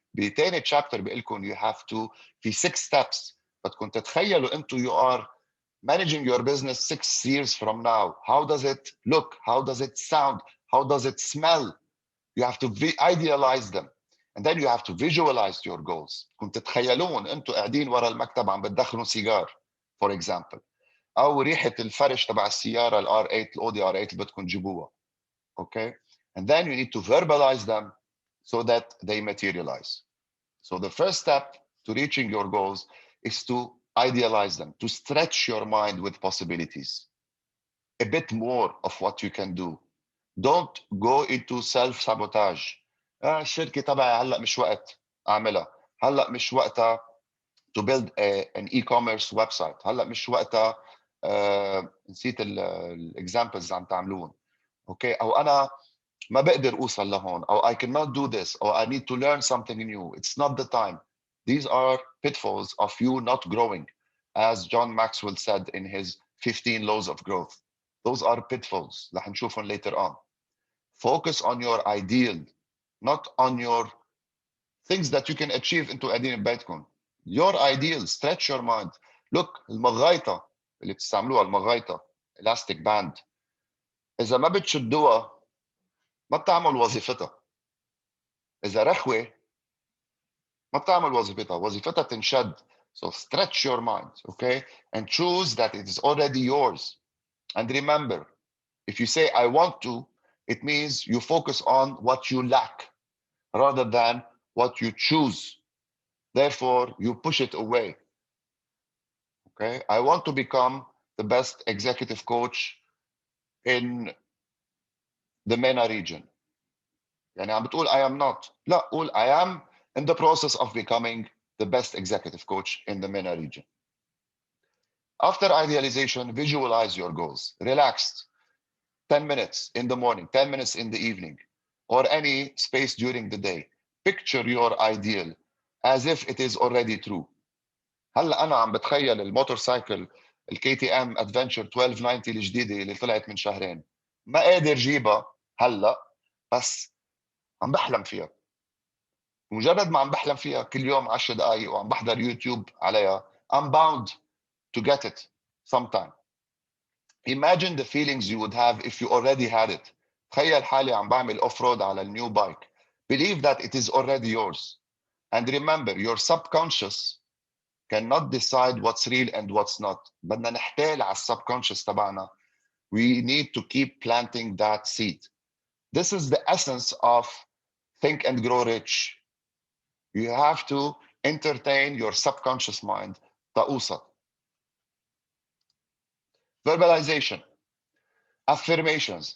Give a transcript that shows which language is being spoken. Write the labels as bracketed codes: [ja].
[ar] بتاني [en] chapter [ar] بقلكم [en] you have to [ar] في [en] 6 steps. [ar] بدكم تتخيلوا انتوا [en] you are managing your business 6 years from now. How does it look? How does it sound? How does it smell? You have to idealize them. And then you have to visualize your goals. [ar] كنت تتخيلون انتوا قاعدين ورا المكتب عم بتدخنوا سيجار, [en] for example. [ar] او ريحة الفرش تبع السيارة الR8, الأودي R8 اللي بدكم تجيبوها. [en] Okay? And then you need to verbalize them so that they materialize. So the first step to reaching your goals is to idealize them, to stretch your mind with possibilities. A bit more of what you can do. Don't go into self-sabotage. [ar] الشركة تبعي هلأ مش وقت أعملها. هلأ مش وقتها [en] to build an e-commerce website. [ar] هلأ مش وقتها نسيت examples عم تعملون. [en] Okay, [ar] أو أنا ما بقدر أوصل لهون, [en] أو I cannot do this, or I need to learn something new. It's not the time. These are pitfalls of you not growing, as John Maxwell said in his 15 laws of growth. Those are pitfalls. [ar] رح نشوفهم [en] later on. Focus on your ideal, not on your things that you can achieve into [ar] قاعدين ببيتكم. [en] Your ideal, stretch your mind. Look, [ar] المغايطة اللي بتستعملوها, المغايطة, [en] elastic band. [ar] إذا ما بتشدوها ما بتعمل وظيفتها. إذا رخوة ما بتعمل وظيفتها. وظيفتها تنشد. [en] So stretch your mind, okay? And choose that it is already yours. And remember, if you say, I want to, it means you focus on what you lack rather than what you choose. Therefore, you push it away. Okay, I want to become the best executive coach in the MENA region. [ar] يعني عم بتقول [en] I am not. [ar] لا, قول [en] I am in the process of becoming the best executive coach in the MENA region. After idealization, visualize your goals. Relaxed. 10 minutes in the morning, 10 minutes in the evening, or any space during the day. Picture your ideal as if it is already true. [ar] هلا أنا عم بتخيل الموتورسايكل KTM Adventure 1290 الجديدة اللي طلعت من شهرين. ما قادر جيبها هلا بس عم بحلم فيها. مجرد ما عم بحلم فيها كل يوم 10 دقائق وعم بحضر يوتيوب عليها, [en] I'm bound to get it sometime. Imagine the feelings you would have if you already had it. [ar] تخيل حالي عم بعمل off-road على النيو bike. [en] Believe that it is already yours. And remember, your subconscious cannot decide what's real and what's not. [ar] بدنا نحتال على subconscious تبعنا. [en] We need to keep planting that seed. This is the essence of Think and Grow Rich. You have to entertain your subconscious mind. تقوصل. Verbalization. Affirmations.